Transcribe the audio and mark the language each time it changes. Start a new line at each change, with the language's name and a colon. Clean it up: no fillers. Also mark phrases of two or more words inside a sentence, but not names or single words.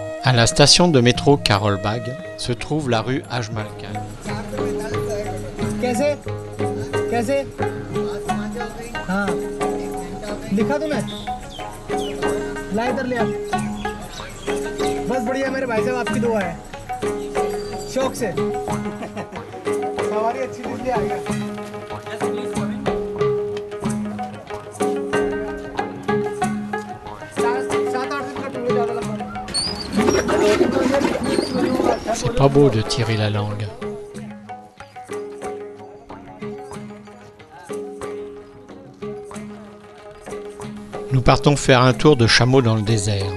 French: À la station de métro Carolbag se trouve la rue Ajmal Khan.
Hindi: कैसे कैसे हाँ लिखा तूने ला इधर ले आ बस बढ़िया मेरे भाई साहब आपकी दुआ है शौक से सवारी अच्छी चीज ले आ गया 7-8 दिन का टूर ज्यादा लंबा
French: C'est pas beau de tirer la langue. Nous partons faire un tour de chameau dans le désert.